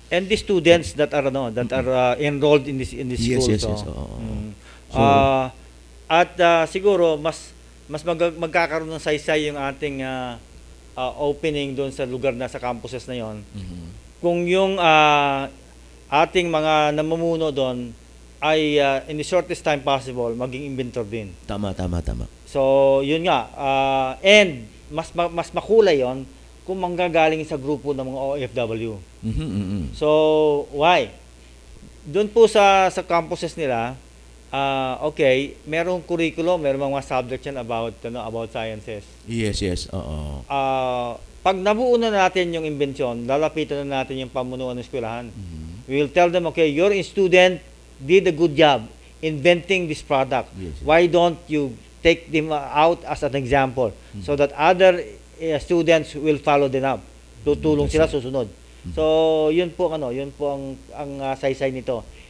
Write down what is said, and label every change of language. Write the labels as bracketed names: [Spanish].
[English] And the students that are enrolled in this school. Yes. So, So- [Filipino] siguro mas magkakaroon ng saysay yung ating opening doon sa lugar na sa campuses na yon. Kung yung ating mga namumuno doon ay [English] in the shortest time possible [Filipino] maging inventor din. Tama. So, yun nga. And mas makulay yon kung manggagaling sa grupo ng mga OFW. [English] So, why? [Filipino] Doon po sa campuses nila, okay, merong curriculum, merong mga subjects yan about sciences. [English] Yes. [Filipino] Oo. Pag nabuo na natin yung imbensyon, lalapitan na natin yung pamunuan ng eskwelahan. [English] We will tell them, okay, your student did a good job inventing this product. Yes. Why don't you take them out as an example so that other students will follow them up. [Filipino] Tutulong sila susunod. So, yun po ang saysay nito.